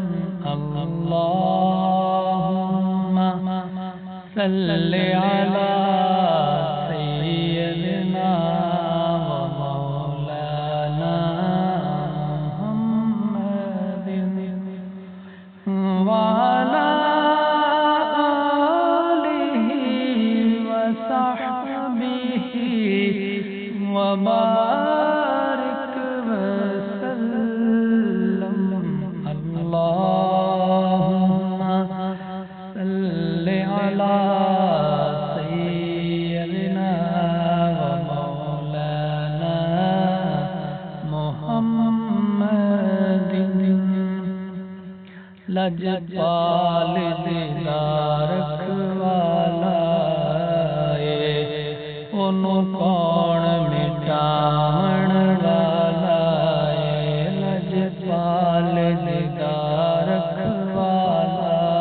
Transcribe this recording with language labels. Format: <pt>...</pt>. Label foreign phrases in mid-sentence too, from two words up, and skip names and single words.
<ar>اللهم صل على سيدنا ومولانا محمد وعلى آله وصحبه وبارك وسلم. اللهم صل على سيدنا ومولانا محمد.</ar> <pa>لجپال دیدار رکھوالا انہوں کون مٹاون والا لجپال دیدار رکھوالا</pa>